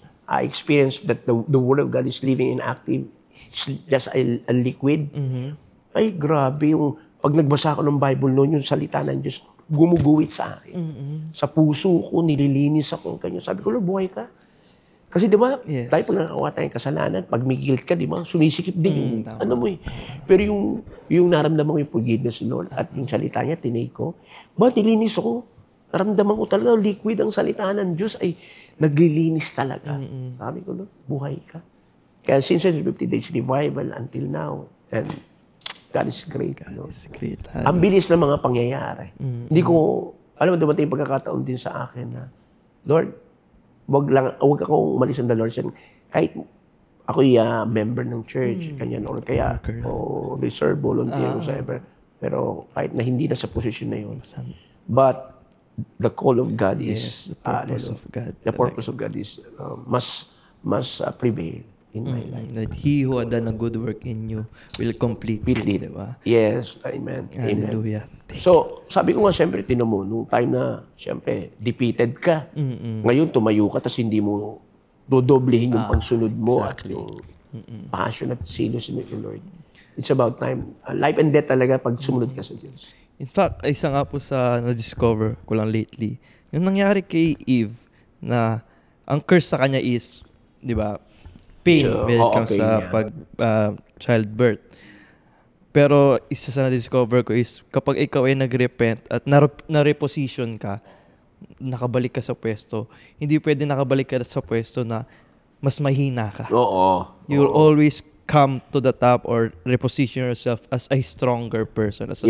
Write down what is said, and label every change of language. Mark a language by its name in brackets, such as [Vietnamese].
[English] I experienced that the Word of God is living and active. It's just a liquid. [Filipino] Ay, grabe yung pag nagbasa ko ng Bible noon, yung salita ng Diyos, gumuguhit sa akin. Sa puso ko, nililinis ako. Kanya. Sabi ko, Lord, buhay ka. Kasi di ba, tayo pag nakakawa tayong kasalanan, pag may guilt ka, di ba, sumisikip din yung, Pero yung naramdaman ko yung forgiveness, Lord, at yung salita niya, tinake ko, nilinis ako. Naramdaman ko talaga, liquid ang salita ng Diyos ay naglilinis talaga. Sabi ko, Lord, buhay ka. [English] Kaya since 50 days revival until now, and God is great. God is great. [Filipino] Ang bilis ng mga pangyayari. Hindi ko, alam mo, dumating yung pagkakataon din sa akin na, Lord, wag akong umalis ng the Lord. Kahit ako'y member ng church, kanyan, or kaya, reserve volunteer, whatever. Pero kahit na hindi na sa posisyon na yun. [English] But, the call of God is, the purpose of God. The purpose of God is, must prevail in my life. That He who had done a good work in you will complete it, [Filipino] di ba? [English] Yes, amen. Hallelujah. [Filipino] So, sabi ko nga, siyempre, tinan mo, nung time na, siyempre, defeated ka. Ngayon, tumayo ka, tapos hindi mo dodoblehin yung pagsunod mo at yung passion at zealous mo kay Lord. [English] It's about time. [Filipino] Life and death talaga pag sumunod ka sa Diyos. In fact, isa nga po sa na-discover ko lang lately, yung nangyari kay Eve, na ang curse sa kanya is, di ba, pain when it comes sa childbirth. Pero isa sa na-discover ko is kapag ikaw ay nag-repent at na-reposition ka, nakabalik ka sa pwesto. Hindi pwede nakabalik ka sa pwesto na mas mahina ka. Oo. [English] You'll always come to the top or reposition yourself as a stronger person, as a